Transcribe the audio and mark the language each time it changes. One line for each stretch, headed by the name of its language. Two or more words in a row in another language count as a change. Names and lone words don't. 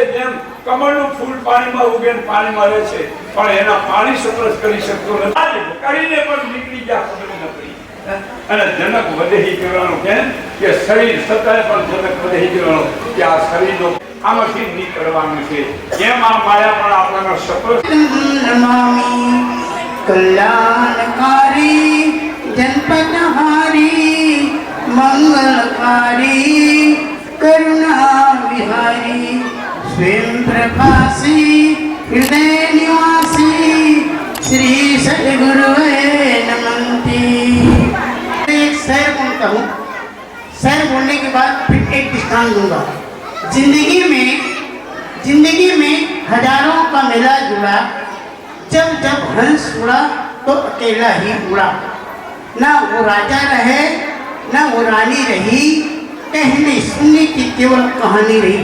Gujarati: જેમ કમળનું ફૂલ પાણીમાં ઉગે ને પાણીમાં રહે છે, પણ એના પાણી સપ્રસ કરી શકતો નથી, કરીને પણ નીકળી ગયા ખબર ન પડી. અને જનક વધેહી કહેવાનું કેમ કે શરીર સતાય પણ જનક વધેહી કહેવાનું કે આ શરીરનો આમાંથી નીકળવાનું છે. એમ આ માયા પણ આપણાનો સપ્રસ
Hindi: कल्याणकारी जनपदहारी मंगलकारी करुणा विहारी स्वयं प्रकाशी हृदय निवासी श्री सद्गुरुवे नमन्ति. एक शेर बोलता हूँ, शेर बोलने के बाद फिर एक दृष्टांत दूंगा. जिंदगी में हजारों का मेला जुड़ा, जब जब हंस उड़ा तो अकेला ही उड़ा. ना वो राजा रहे ना वो रानी रही, कहनी सुननी की केवल कहानी रही।